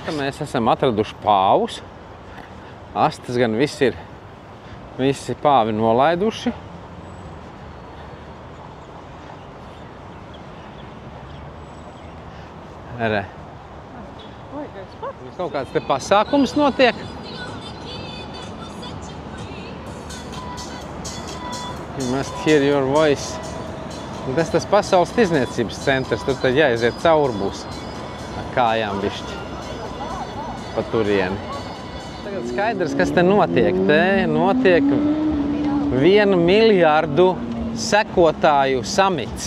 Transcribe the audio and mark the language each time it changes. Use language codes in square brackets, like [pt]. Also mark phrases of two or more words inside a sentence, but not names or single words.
[lv] Nu, mēs esam atraduši pāvus. Astes gan visi pāvi nolaiduši. Re. Kaut kāds te pasākums notiek. [en] You must hear your voice. [lv] Un tas pasaules tirdzniecības centrs, tur tad jāiziet cauri būs ar kājām bišķi pa turieni. Tagad skaidrs, kas te notiek. Te notiek 1 miljārdu sekotāju samits.